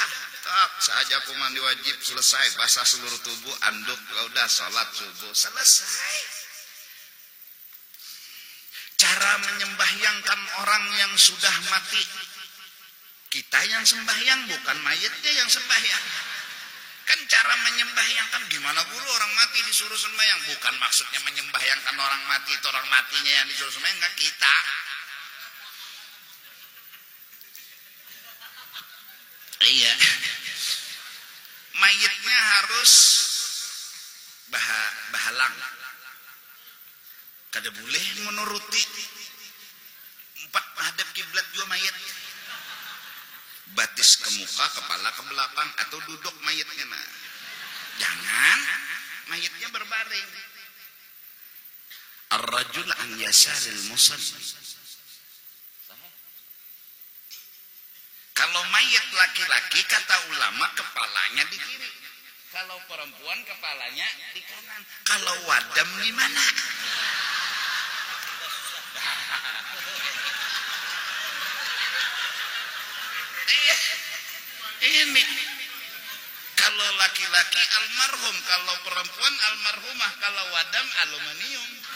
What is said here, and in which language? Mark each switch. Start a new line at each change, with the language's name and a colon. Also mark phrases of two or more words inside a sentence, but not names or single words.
Indonesian: Tak saja aku mandi wajib selesai basah seluruh tubuh anduk udah sholat subuh selesai. Cara menyembahyangkan orang yang sudah mati. Kita yang sembahyang bukan mayatnya yang sembahyang. Kan cara menyembahyangkan gimana guru orang mati disuruh sembahyang. Bukan maksudnya menyembahyangkan orang mati itu orang matinya yang disuruh sembahyang. Enggak kita. Iya. Mayatnya harus bahalang. Kada boleh menuruti 4 menghadap kiblat juga mayat. Batis ke muka, kepala ke belakang atau duduk mayatnya. Nah. Jangan mayatnya berbaring.
Arabic: الرجل عن يسار المصلي.
Indonesian: Kalau mayat laki-laki kata ulama kepalanya di kiri. Kalau perempuan kepalanya di kanan. Kalau wadam gimana? Ini kalau laki-laki almarhum, kalau perempuan almarhumah, kalau wadam aluminium.